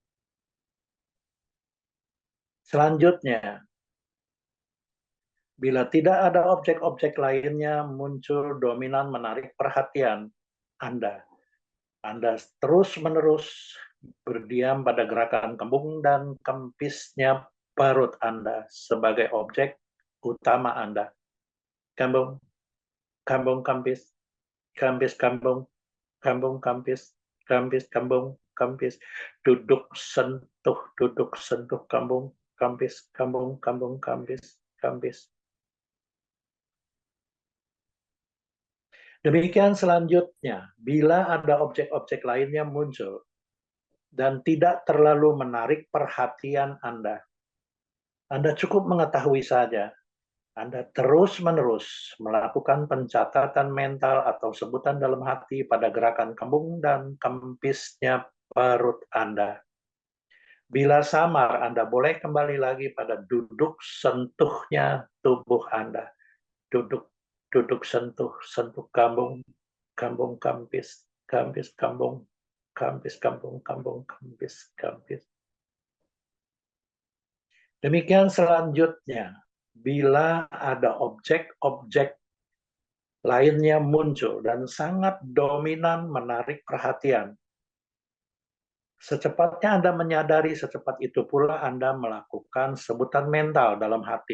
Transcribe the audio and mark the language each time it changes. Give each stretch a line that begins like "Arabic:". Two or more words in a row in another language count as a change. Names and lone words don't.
Indonesian: Selanjutnya, bila tidak ada objek-objek lainnya muncul dominan menarik perhatian Anda. Anda terus-menerus berdiam pada gerakan kembung dan kempisnya perut Anda sebagai objek utama Anda. Kambung, kambung, kempis, kempis, kambung, kambung, kempis, kempis, kambung, kempis. Duduk, sentuh, kambung, kempis, kambung, kambung, kempis, kempis. Demikian selanjutnya, bila ada objek-objek lainnya muncul dan tidak terlalu menarik perhatian Anda cukup mengetahui saja. Anda terus-menerus melakukan pencatatan mental atau sebutan dalam hati pada gerakan kembung dan kempisnya perut Anda. Bila samar, Anda boleh kembali lagi pada duduk sentuhnya tubuh Anda. Duduk, duduk, sentuh, sentuh kambung, kambung, kempis, kempis, kambung, kempis, kambung, kambung, kempis, kempis. Demikian selanjutnya, bila ada objek-objek lainnya muncul dan sangat dominan menarik perhatian, secepatnya Anda menyadari, secepat itu pula Anda melakukan sebutan mental dalam hati.